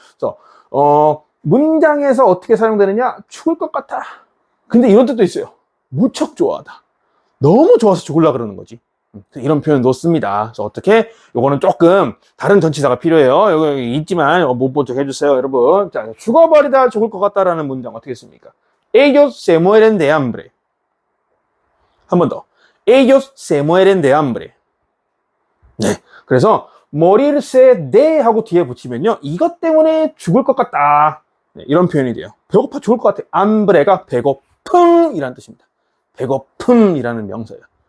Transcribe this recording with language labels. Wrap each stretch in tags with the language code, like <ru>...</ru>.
<ko>그래서 문장에서 어떻게 사용되느냐? 죽을 것 같아. 근데 이런 뜻도 있어요. 무척 좋아하다. 너무 좋아서 죽으려고 그러는 거지. 이런 표현 넣습니다. 그래서 어떻게? 요거는 조금 다른 전치사가 필요해요. 여기 있지만 못 본 척 해주세요, 여러분. 자, 죽어버리다 죽을 것 같다라는 문장 어떻게 씁니까?</ko> <es>Ellos se mueren de hambre.</es> <ko>한 번 더.</ko> <es>Ellos se mueren de hambre.</es> <ko>네. 그래서</ko> <es>morirse de</es> <ko>하고 뒤에 붙이면요. 이것 때문에 죽을 것 같다. 네, 이런 표현이 돼요. 배고파 죽을 것 같아. hambre가 배고픔이라는 뜻입니다. 배고픔이라는 명사예요.</ko>